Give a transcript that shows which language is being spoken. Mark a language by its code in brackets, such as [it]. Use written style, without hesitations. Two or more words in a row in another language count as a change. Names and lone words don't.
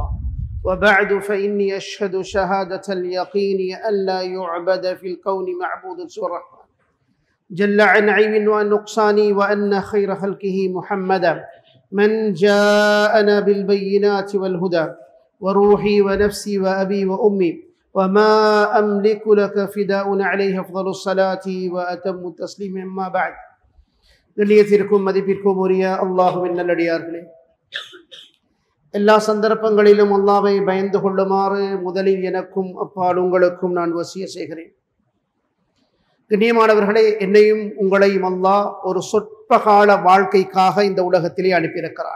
[ar] وبعد فإني أشهد شهادة اليقين أن لا يعبد في الكون معبود سوى الرحمن جل عن عيب ونقصان، وأن خير خلقه محمدا من جاءنا بالبينات والهدى، وروحي ونفسي وأبي وأمي وما أملك لك فداء عليه أفضل الصلاة وأتم التسليم. أما بعد. [ta] கண்ணியத்திற்கும் மதிப்பிற்கும் உரிய அல்லாஹ்வின் நல்லடியார்களே, எல்லா சந்தர்ப்பங்களிலும் அல்லாஹ்வை பயந்து கொள்ளுமாறு முதலில் எனக்கும் அப்பால் உங்களுக்கும் நான் வசிய செய்கிறேன். கண்ணியமானவர்களே, என்னையும் உங்களையும் அல்லாஹ் ஒரு சொற்ப கால வாழ்க்கைக்காக இந்த உலகத்திலே அனுப்பியிருக்கிறார்.